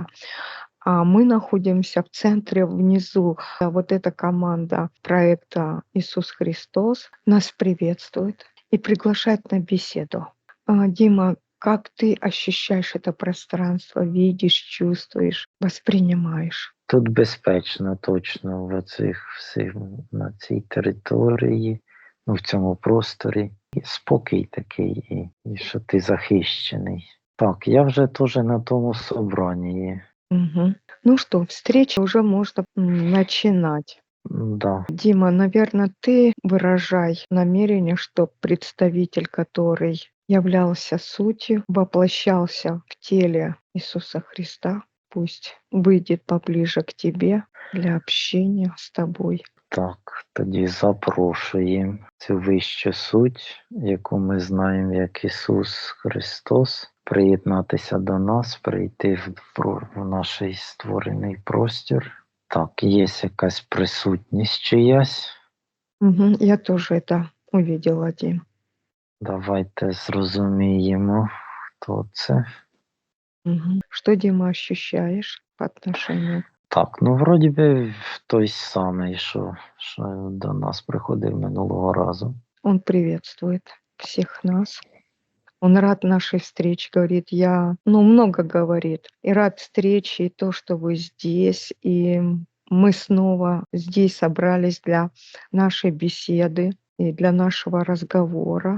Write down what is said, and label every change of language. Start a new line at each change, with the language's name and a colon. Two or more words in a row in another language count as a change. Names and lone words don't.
Russian: А мы находимся в центре, внизу. А вот эта команда проекта «Иисус Христос» нас приветствует и приглашает на беседу. Дима, как ты ощущаешь это пространство, видишь, чувствуешь, воспринимаешь?
Ukrainian: Тут безпечно точно на цій території, ну в цьому просторі. І спокій такий, і що ти захищений. Так, я вже теж на тому собранні. Мгм.
Russian: Ну что, встречу уже можно начинать. Да. Дима, наверное, ты выражай намерение, что представитель, который являлся сутью, воплощался в теле Иисуса Христа, пусть выйдет поближе к тебе для общения с тобой.
Ukrainian: Так, тоді запрошуємо цю вищу суть, яку ми знаємо як Ісус Христос, приєднатися до нас, прийти в наш створений простір. Так, є якась присутність чиясь.
Russian: Мгм, я тоже это увидела, Дим.
Ukrainian: Давайте зрозуміємо, хто це. Мгм.
Russian: Что, Дима, ощущаешь по отношению?
Ukrainian: Так, ну вроді би той самий, що до нас приходив минулого разу.
Russian: Он приветствует всех нас. Он рад нашей встрече, говорит, много говорит. И рад встрече, и то, что вы здесь, и мы снова здесь собрались для нашей беседы и для нашего разговора.